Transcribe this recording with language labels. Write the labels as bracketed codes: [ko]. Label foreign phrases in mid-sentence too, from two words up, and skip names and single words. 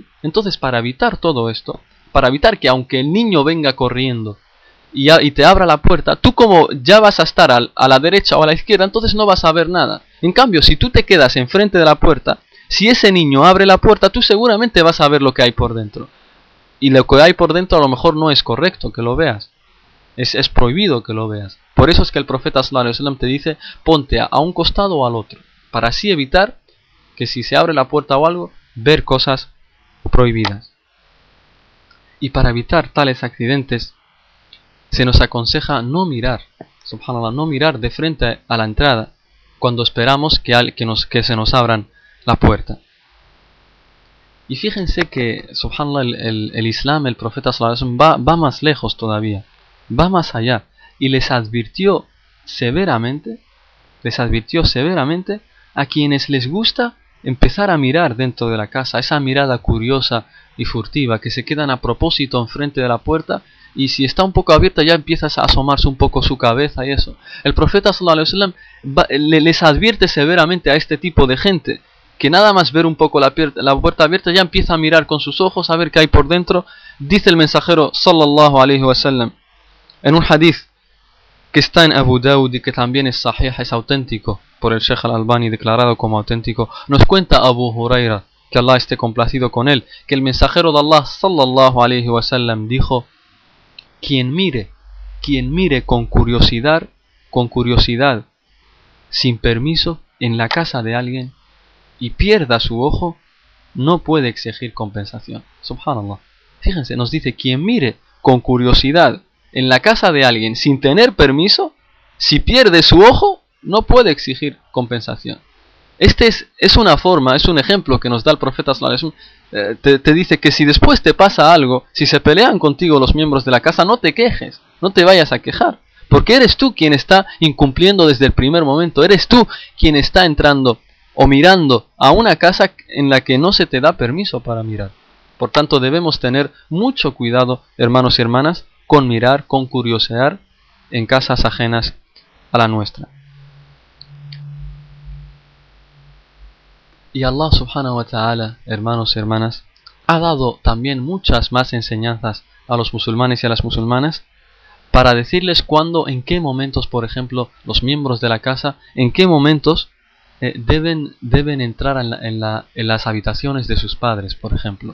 [es] Entonces, para evitar todo esto, para evitar que aunque el niño venga corriendo y te abra la puerta, tú como ya vas a estar a la derecha o a la izquierda, entonces no vas a ver nada. En cambio, si tú te quedas enfrente de la puerta, si ese niño abre la puerta, tú seguramente vas a ver lo que hay por dentro. Y lo que hay por dentro a lo mejor no es correcto que lo veas. Es prohibido que lo veas. Por eso es que el profeta [ar] صلى الله عليه وسلم [es] te dice, ponte a un costado o al otro, para así evitar que si se abre la puerta o algo, ver cosas prohibidas. Y para evitar tales accidentes, se nos aconseja no mirar, subhanallah, no mirar de frente a la entrada cuando esperamos que se nos abran la puerta. Y fíjense que, subhanallah, el Islam, el profeta [ar] صلى الله عليه وسلم [es] va más lejos todavía, va más allá, y les advirtió severamente a quienes les gusta empezar a mirar dentro de la casa, esa mirada curiosa y furtiva, que se quedan a propósito enfrente de la puerta, y si está un poco abierta ya empiezas a asomarse un poco su cabeza y eso. El profeta [ar] صلى الله عليه وسلم [es] les advierte severamente a este tipo de gente, que nada más ver un poco la puerta abierta ya empieza a mirar con sus ojos a ver qué hay por dentro. Dice el mensajero [ar] صلى الله عليه وسلم [es] en un hadith que está en Abu Dawud y que también es sahih, es auténtico por el Sheikh al-Albani, declarado como auténtico, nos cuenta Abu Huraira, que Allah esté complacido con él, que el mensajero de Allah [ar] صلى الله عليه وسلم [es] dijo: quien mire con curiosidad sin permiso en la casa de alguien y pierda su ojo, no puede exigir compensación. Subhanallah. Fíjense, nos dice, quien mire con curiosidad en la casa de alguien sin tener permiso, si pierde su ojo, no puede exigir compensación. Este es una forma, es un ejemplo que nos da el profeta [ar] صلى الله عليه وسلم. [es] Te dice que si después te pasa algo, si se pelean contigo los miembros de la casa, no te quejes, no te vayas a quejar, porque eres tú quien está incumpliendo desde el primer momento, eres tú quien está entrando o mirando a una casa en la que no se te da permiso para mirar. Por tanto, debemos tener mucho cuidado, hermanos y hermanas, con mirar, con curiosear en casas ajenas a la nuestra. [ar] Y الله سبحانه وتعالى, [es] hermanos y hermanas, ha dado también muchas más enseñanzas a los musulmanes y a las musulmanas para decirles cuándo, en qué momentos, por ejemplo, los miembros de la casa, en qué momentos deben entrar en las habitaciones de sus padres, por ejemplo.